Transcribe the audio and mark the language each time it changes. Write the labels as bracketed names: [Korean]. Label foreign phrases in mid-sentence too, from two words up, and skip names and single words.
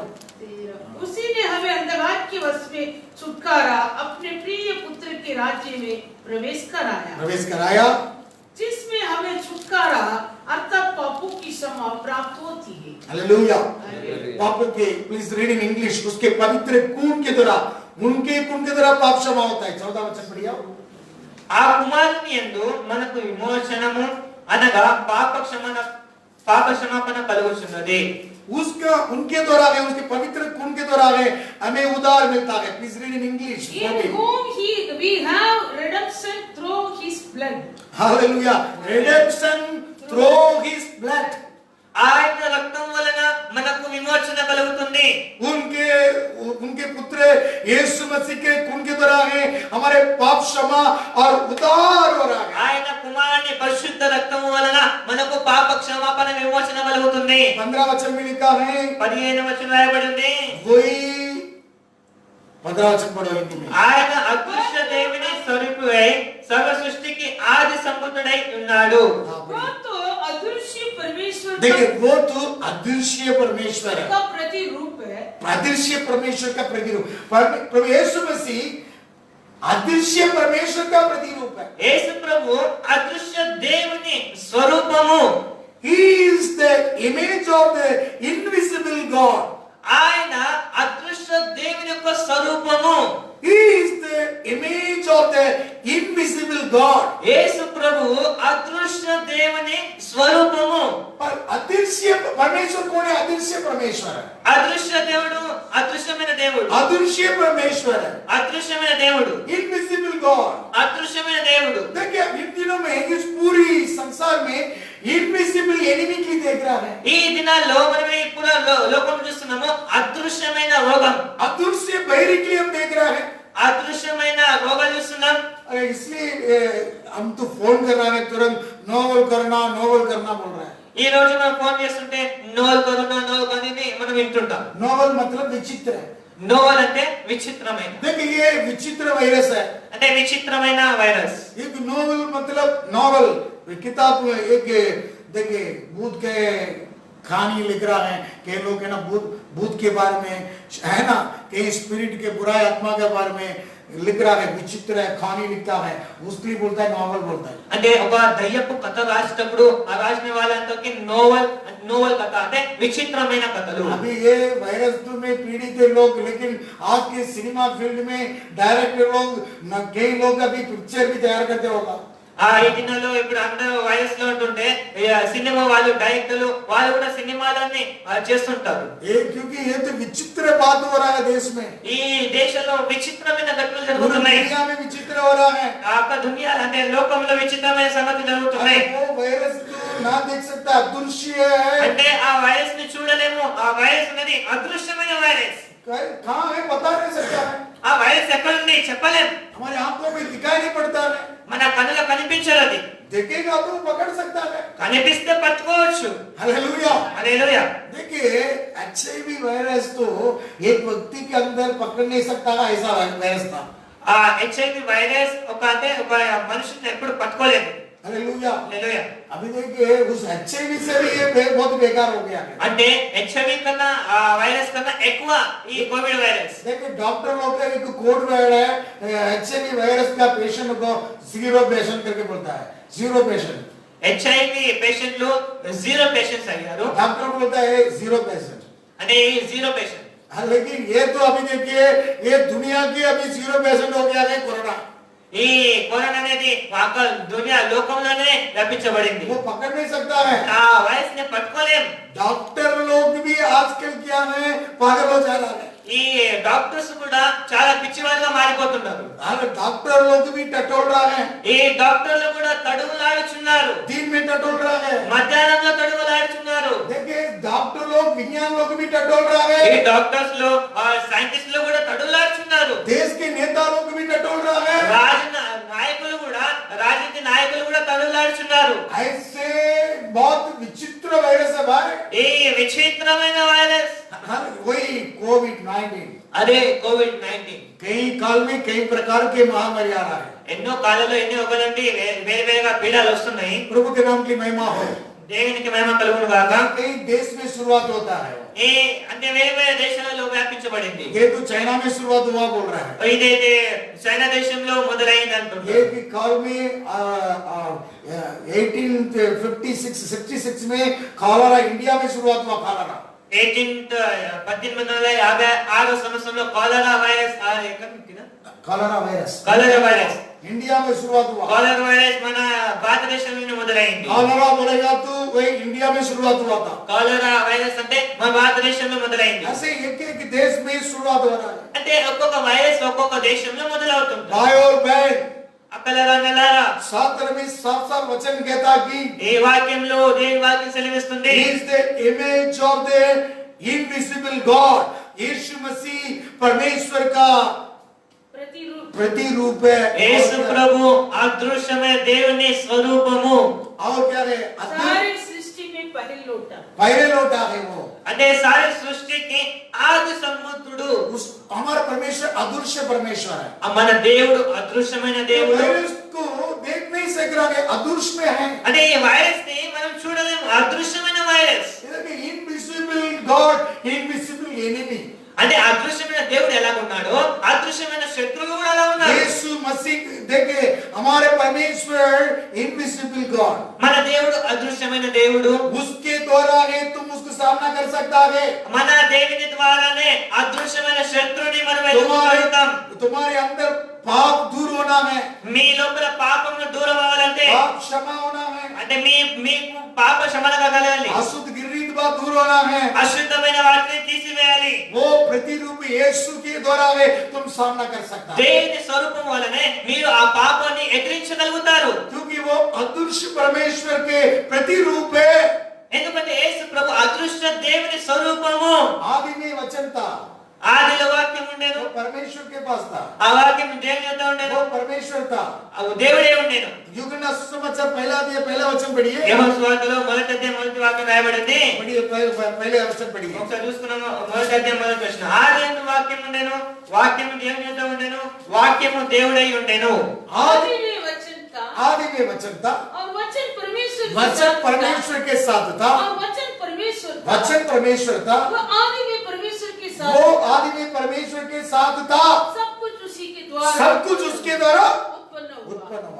[Hindi] उसी ने हमें अंधकार के वश में छुटकारा अपने प्रिय पुत्र के राज्य में प्रवेश कराया, प्रवेश कराया, जिसमें हमें छुटकारा अर्थात पापों की क्षमा प्राप्त होती है. हालेलुया. हालेलुया. पापों के, [English] please read in English, [Hindi] उसके पवित्र खून के द्वारा, उनके खून के द्वारा पाप क्षमा होता है. 14 वचन पढ़िए. [Telugu] ఆ కుమారుని యందు మనకు విమోచనము అనగా పాప క్షమాపణ కలుగుచున్నది. [Hindi] उसका उनके द्वारा है, उसके पवित्र खून के द्वारा है हमें उद्धार मिलता है. [English] please read in English. In whom we have redemption through his blood. [Hindi] हालेलुया. [English] redemption through his blood. [Telugu] ఆయన రక్తం వలన మనకు విమోచన కలుగుతుంది. [Hindi] उनके पुत्र यीशु मसीह के खून के द्वारा है हमारे पाप क्षमा और उद्धार हो रहा है. [Telugu] ఆయన కుమారుని పరిశుద్ధ రక్తం వలన మనకు పాప క్షమాపణ విమోచన కలుగుతుంది. [Hindi] 15 वचन में लिखा है. [Telugu] 15 వచనం రాయబడింది. [Hindi] कोई 15 वचन पढ़ो हिंदी में. [Telugu] ఆయన అదృశ్య దేవుని స్వరూపుడై సర్వ సృష్టికి ఆది సంభూతుడై ఉన్నాడు. [Hindi] वो तो अदृश्य परमेश्वर देखिए, वो तो अदृश्य परमेश्वर है, का प्रतिरूप है. अदृश्य परमेश्वर का प्रतिरूप. प्रभु यीशु मसीह अदृश्य परमेश्वर का प्रतिरूप है. [Telugu] యేసు ప్రభు అదృశ్య దేవుని స్వరూపము. [English] He is the image of the invisible God. [Telugu] ఆయన అదృశ్య దేవుని యొక్క స్వరూపము. [English] He is the image of the invisible God. [Telugu] యేసు ప్రభు అదృశ్య దేవుని స్వరూపము. [Hindi] पर अदृश्य परमेश्वर कौन है? अदृश्य परमेश्वर है. [Telugu] అదృశ్య దేవుడు అదృశ్యమైన దేవుడు. [Hindi] अदृश्य परमेश्वर है, [Telugu] అదృశ్యమైన దేవుడు. [English] invisible God. [Telugu] అదృశ్యమైన దేవుడు. [Hindi] देखिए, इन दिनों में इस पूरी संसार में [English] invisible enemy [Hindi] की देख रहा है. [Telugu] ఈ దినాల్లో మనం ఈ పుర లోకం చూస్తున్నాము. అదృశ్యమైన రోగం, [Hindi] अदृश्य बहिरी के लिए हम देख रहा है. [Telugu] అదృశ్యమైన రోగాలు చూస్తున్నాం. [Hindi] इसलिए हम तो फोन कर रहे हैं, तुरंत नोवल करना बोल रहा है. [Telugu] ఈ రోజు మనం ఫోన్ చేస్తుంటే [English] novel corona novel [Telugu] అనేది మనం వింటుంటాం. [Hindi] नोवल मतलब विचित्र है. [Telugu] నోవల్ అంటే విచిత్రమైన, [Hindi] देखिए, ये विचित्र वायरस है. [Telugu] అంటే విచిత్రమైన వైరస్. [Hindi] एक नोवल मतलब नॉवल किताब. एक देखिए, भूत के कहानी लिख रहा है, कई लोग है ना भूत के बारे में है ना, कई स्पिरिट के बुरा आत्मा के बारे में लिख रहा है, विचित्र है, कहानी लिखता है, उसके लिए बोलता है नॉवल बोलता है. [Telugu] అంటే ఒక దయ్యపు కథ రాసేటప్పుడు ఆ రాసిన వాళ్ళంతకి నోవల్ కథ అంటే విచిత్రమైన కథలు. [Hindi] अभी ये वायरस में पीड़ित है लोग, लेकिन आज के [English] cinema field [Hindi] में डायरेक्टर लोग कई लोग अभी पिक्चर भी तैयार करते होगा. [Telugu] ఈ దినాల్లో ఇప్పుడు అందరూ వయస్ లో ఉంటుంటే సినిమా వాళ్ళు డైరెక్టర్లు వాళ్ళు కూడా సినిమాలన్నీ చేస్తుంటారు. [Hindi] क्योंकि ये तो विचित्र बात हो रहा है देश में. [Telugu] ఈ దేశంలో విచిత్రమైన ఘటనలు జరుగుతున్నాయి. [Hindi] दुनिया में विचित्र हो रहा है. [Telugu] ఆక దునియా అంటే లోకంలో విచిత్రమైన సంగతులు జరుగుతున్నాయి. [Hindi] वो वायरस तो ना देख सकता, अदृश्य है. [Telugu] అంటే ఆ వైరస్ ని చూడలేము. ఆ వైరస్ అనేది అదృశ్యమైన వైరస్. [Hindi] कहाँ है पता नहीं सकता है. [Telugu] ఆ వైరస్ ఎక్కడ ఉంది చెప్పలేం. [Hindi] हमारे आंखों में दिखाई नहीं पड़ता है. [Telugu] మన కళ్ళలో కనిపించదు. అది [Hindi] देखेगा तो पकड़ सकता है. [Telugu] కనిపిస్తే పట్టుకోవచ్చు. [Hindi] हालेलुया. [Telugu] హల్లెలూయా. [Hindi] देखिए एचआईवी वायरस तो एक व्यक्ति के अंदर पकड़ नहीं सकता है, ऐसा वायरस था. [Telugu] ఆ హెచ్ఐవి వైరస్ ఒక మనుషుని ఎప్పుడు పట్టుకోలేదు. [Hindi] हालेलुया. [Telugu] హల్లెలూయా. [Hindi] अभी देखिए उस एचआईवी से भी ये बहुत बेकार हो गया है. [Telugu] అంటే హెచ్ఐవి కన్నా ఆ వైరస్ కన్నా ఎక్కువ ఈ కోవిడ్ వైరస్. [Hindi] देखिए डॉक्टर लोग का एक [English] code word [Hindi] है, एचआईवी वायरस का पेशेंट को [English] zero patient [Hindi] करके बोलता है. [English] zero patient. [Telugu] హెచ్ఐవి పేషెంట్లు [English] zero patients [Telugu] అయ్యారు. [Hindi] डॉक्टर बोलता है [English] zero patient. [Telugu] అంటే ఈ [English] zero patient. [Hindi] लेकिन ये तो अभी देखिए ये दुनिया की अभी [English] zero patient [Hindi] हो गया है कोरोना. [Telugu] ఈ కరోనా అనేది దునియా లోకంలోనే వ్యాపించబడింది. [Hindi] वो पकड़ नहीं सकता है. [Telugu] ఆ వైరస్ ని పట్టుకోలేం. [Hindi] डॉक्टर लोग भी आजकल क्या है, पागल हो जा रहा है. [Telugu] ఈ డాక్టర్స్ కూడా చాలా పిచ్చివాళ్ళుగా మారిపోతున్నారు. [Hindi] डॉक्टर लोग भी टटोल रहा है. [Telugu] ఈ డాక్టర్లు కూడా తడువులాడుచున్నారు. [Hindi] दिन में टटोल रहा है. [Telugu] మధ్యాహ్నంలో తడువులాడుచున్నారు. [Hindi] देखिए डॉक्टर लोग, विज्ञान लोग भी टटोल रहा है. [Telugu] ఈ డాక్టర్స్ లో సైంటిస్టులు కూడా తడువులాడుచున్నారు. [Hindi] देश के नेता लोग भी टटोल रहा है. [Telugu] రాజకీయ నాయకులు కూడా తడువులాడుచున్నారు. [Hindi] ऐसे बहुत विचित्र वायरस है भाई. [Telugu] ఈ విచిత్రమైన వైరస్ [Hindi] वही कोविड-19. [Telugu] అదే కోవిడ్-19. [Hindi] कई काल में कई प्रकार के महामारी आ रहा है. [Telugu] ఎన్నో కాలంలో ఎన్ని ఒక నుండి వేరువేరుగా పీడలు వస్తున్నాయి. [Hindi] प्रभु के नाम की महिमा हो. [Telugu] దేవునికి మహిమ కలుగును గాక. [Hindi] कई देश में शुरुआत होता है. [Telugu] అంటే వేరే వేరే దేశాలలో వ్యాపించబడింది. [Hindi] ये तो चाइना में शुरुआत हुआ बोल रहा है. [Telugu] ఇదైతే చైనా దేశంలో మొదలైంది అంటున్నారు. [Hindi] ये कि काल में 1856 में कॉलरा इंडिया में शुरुआत हुआ. कॉलरा [Telugu] 1856 సంవత్సరంలో [English] cholera virus cholera virus [Hindi] इंडिया में शुरुआत हुआ. [English] cholera virus [Telugu] మన భారతదేశంలోనే మొదలైంది. [Hindi] कॉलरा बोलेगा तो वही इंडिया में शुरुआत हुआ था. [English] cholera virus [Telugu] అంటే మన భారతదేశంలో మొదలైంది. [Hindi] ऐसे एक एक देश में शुरुआत हो रहा है. [Telugu] అంటే ఒక్కొక్క వైరస్ ఒక్కొక్క దేశంలో మొదలవుతుంది. [Hindi] भाई और बहन, [Telugu] అక్కలరా నెలారా [Hindi] शास्त्र में साफ-साफ वचन कहता कि [Telugu] ఈ వాక్యంలో దేవుని వాక్యం సెలవిస్తుంది. [English] He is the image of the invisible God. [Hindi] यीशु मसीह परमेश्वर का प्रतिरूप है. [Telugu] యేసు ప్రభు అదృశ్యమైన దేవుని స్వరూపము. [Hindi] और क्या है? सारी सृष्टि में पहले लौटा. पहले लौटा है वो. [Telugu] అంటే సారి సృష్టికి ఆది సంబుద్ధుడు. [Hindi] हमारा परमेश्वर अदृश्य परमेश्वर है. [Telugu] మన దేవుడు అదృశ్యమైన దేవుడు. [Hindi] वायरस को देख नहीं सक रहा है, अदृश्य में है. [Telugu] అంటే ఈ వైరస్ ని మనం చూడలేము. అదృశ్యమైన వైరస్. [English] invisible God, invisible enemy. [Telugu] అంటే అదృశ్యమైన దేవుడు ఎలా ఉన్నాడో అదృశ్యమైన శత్రువులు కూడా అలా ఉన్నారు. [Hindi] यीशु मसीह देखे हमारे परमेश्वर [English] invisible God. [Telugu] మన దేవుడు అదృశ్యమైన దేవుడు. [Hindi] उसके द्वारा ही तुम उसको सामना कर सकता है. [Telugu] మన దేవుని ద్వారానే అదృశ్యమైన శత్రువుని మనం ఎదుర్కోగలుగుతాం. [Hindi] तुम्हारे अंदर पाप दूर होना है. [Telugu] మీ లోపల పాపము దూరం అవ్వాలంటే [Hindi] पाप क्षमा होना है. [Telugu] అంటే మీకు పాప క్షమత కలగాలి. [Hindi] अशुद्ध गिरीत बात दूर होना है. [Telugu] అశుద్ధమైన వాటిని తీసివేయాలి. [Hindi] वो प्रतिरूप यीशु के द्वारा है तुम सामना कर सकता है. [Telugu] దేవుని స్వరూపం వలనే మీరు ఆ పాపాన్ని ఎదిరించగలుగుతారు. [Hindi] क्योंकि वो अदृश्य परमेश्वर के प्रतिरूप है. [Telugu] ఎందుకంటే యేసు ప్రభు అదృశ్య దేవుని స్వరూపము. [Hindi] आदि में वचन था. [Telugu] ఆదిలో వాక్యం ఉండేను. [Hindi] वो परमेश्वर के पास था. [Telugu] ఆ వాక్యం దేవుని యొద్ద ఉండేను. [Hindi] वो परमेश्वर था. [Telugu] ఆ దేవుడే ఉండేను. [Hindi] यूहन्ना सुसमाचार पहला वचन पढ़िए. [Telugu] యోహాను సువార్తలో మొదటి అధ్యాయం మొదటి వాక్యం రాయబడింది. [Hindi] पढ़िए पहले वचन पढ़िए. [Telugu] ఒకసారి చూస్తున్నాము. మొదటి అధ్యాయం మొదటి వచనం. ఆదియందు వాక్యం ఉండేను. వాక్యము దేవుని యొద్ద ఉండేను. వాక్యము దేవుడై ఉండేను. [Hindi] आदि में वचन था. आदि में वचन था. और वचन परमेश्वर के साथ था. और वचन परमेश्वर था, वचन परमेश्वर था, वो आदि में परमेश्वर के साथ वो आदि में परमेश्वर के साथ था, सब कुछ उसी के द्वारा, सब कुछ उसके द्वारा उत्पन्न हुआ।